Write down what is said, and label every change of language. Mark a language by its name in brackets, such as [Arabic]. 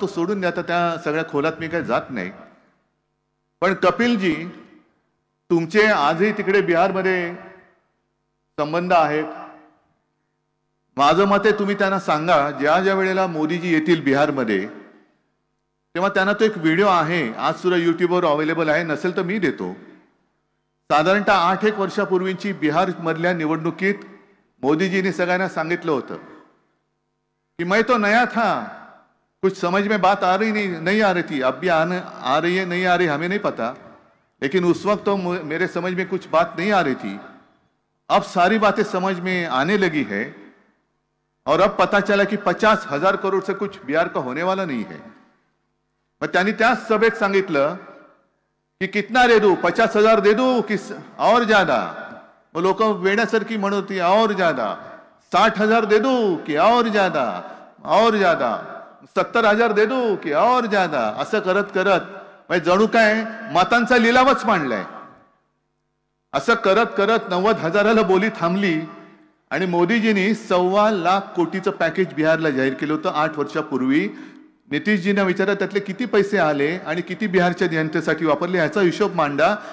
[Marathi] तो सोडून द्या, त्या सगळ्या खोलात मी काही जात नाही. पण कपिलजी, तुमचे आजही तिकडे बिहारमध्ये संबंध आहेत. माझं मत आहे तुम्ही त्यांना सांगा, ज्या ज्या वेळेला मोदीजी येतील बिहारमध्ये तेव्हा त्यांना तो एक व्हिडिओ आहे, आज सुद्धा युट्यूबवर अवेलेबल आहे, नसेल तर मी देतो. साधारणतः 8-1 वर्षापूर्वीची बिहार मधल्या निवडणुकीत मोदीजींनी सगळ्यांना सांगितलं होतं कि [Hindi] मैं तो नया था, कुछ समझ में बात आ रही नहीं आ रही थी, अब भी आ रही है नहीं आ रही हमें नहीं पता, लेकिन उस वक्त तो मेरे समझ में कुछ बात नहीं आ रही थी. अब सारी बातें समझ में आने लगी है और अब पता चला कि 50,000 करोड़ से कुछ बिहार का होने वाला नहीं है. [Marathi] मग त्यांनी त्याच सभेत सांगितलं की [Hindi] कितना दे दूं, 50,000 दे दूं कि और ज्यादा? [Marathi] वो लोक वेड्यासारखी म्हणत होती [Hindi] और ज्यादा. 60,000 दे दूं कि और ज्यादा, और ज्यादा. 70,000 दे दूं कि और ज्यादा. [Marathi] असं करत करत जणू काय मतांचा लिलावच मांडलाय. असं करत करत 90,000ला बोली थांबली आणि मोदीजींनी 1.25 लाख कोटीचं पॅकेज बिहारला जाहीर केलं होतं 8 वर्षापूर्वी. नितीशजींना विचारा त्यातले किती पैसे आले आणि किती बिहारच्या जनतेसाठी वापरले याचा हिशोब मांडा.